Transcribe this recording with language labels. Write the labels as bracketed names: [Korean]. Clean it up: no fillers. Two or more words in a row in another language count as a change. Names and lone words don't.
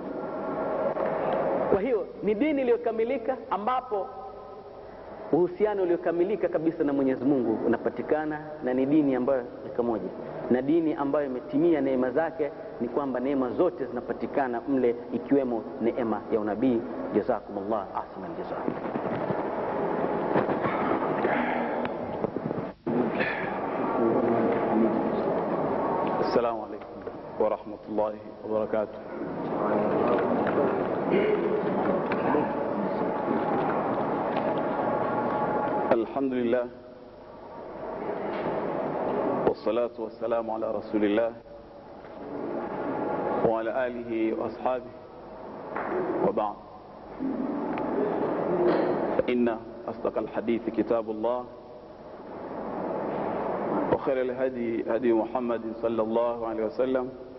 [Swahili] Kwa hiyo ni dini iliyokamilika, ambapo uhusiano uliokamilika kabisa na Mwenyezi Mungu unapatikana, na ni dini ambayo ni kamoja, na dini ambayo imetimia neema zake, ni kwamba neema zote zinapatikana mle, ikiwemo neema ya unabii. [Arabic] جزاكم الله أحسن الجزاء. السلام عليكم ورحمة الله وبركاته. الحمد لله والصلاة والسلام على رسول الله وعلى آله وأصحابه، وبعد، فإن أصدق الحديث كتاب الله، وخير الهدي هدي محمد صلى الله عليه وسلم،